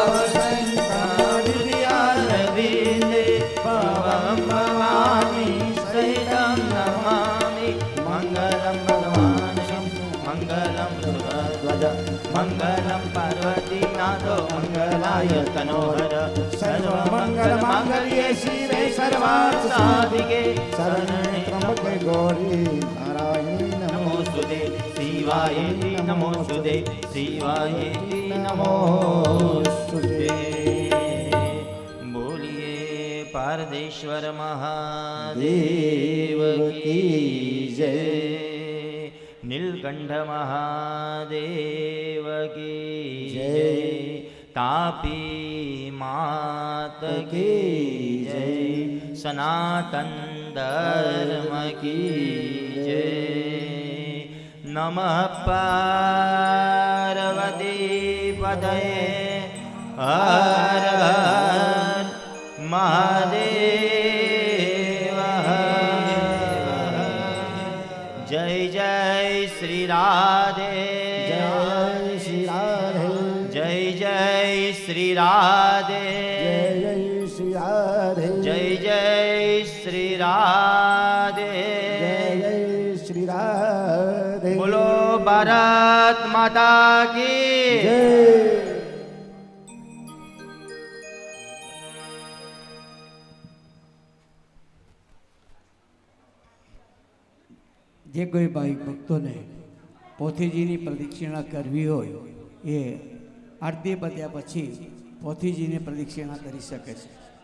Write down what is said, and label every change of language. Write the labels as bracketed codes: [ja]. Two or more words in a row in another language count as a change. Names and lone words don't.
[sa] वसन्तारविन्दे पवं भवानी सहितं नमामि मङ्गलं भगवान् शम्भो मङ्गलं सुरध्वज मङ्गलं पार्वतीनाथो मङ्गलाय तनोहर सर्वमङ्गलमाङ्गल्ये शिवे सर्वार्थसाधिके शरण्ये त्र्यंबके गौरी नारायणी नमोस्तुते शिवायेति नमोस्तुते शिवायेति नमोस्तुते [hi] बोलिए पारदेश्वर महादेव की जय नीलकंठ महादेव की जय तापी मात की जय सनातन धर्म की जय नमः [sa] पार्वती पतये [hi] हर हर महादेव जय जय श्री राधे जय श्री राधे जय जय श्री राधे जय श्री राधे जय जय श्री राधे जय श्री राधे बोलो भारत माता की जय [gu] જે કોઈ ભાઈ ભક્તોને પોથીજીની પ્રદક્ષિણા કરવી હોય એ આરતી પત્યા પછી પોથીજીની પ્રદક્ષિણા કરી શકે છે.